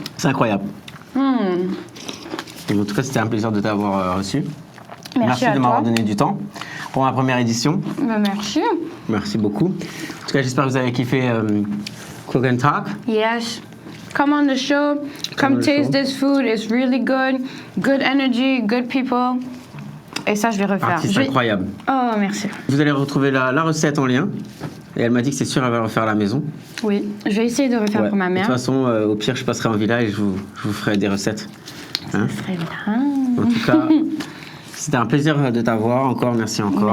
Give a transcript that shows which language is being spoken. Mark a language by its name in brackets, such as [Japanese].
[French] C'est incroyable. Et en tout cas, c'était un plaisir de t'avoir reçu. Merci de m'avoir toi. donné du temps. pour ma première édition. Merci. Merci beaucoup. En tout cas, j'espère que vous avez kiffé Cook and Talk. [English] Yes. Come on the show. Come taste this food. It's really good. Good energy, good people. [French] Et ça, je vais refaire. Artiste incroyable. Oh, merci. Vous allez retrouver la recette en lien. Et elle m'a dit que c'est sûr, elle va refaire à la maison. Oui, je vais essayer de refaire pour ma mère. De toute façon, au pire, je passerai en villa et je vous ferai des recettes. Ça serait bien. En tout cas, c'était un plaisir de t'avoir. Encore, merci encore.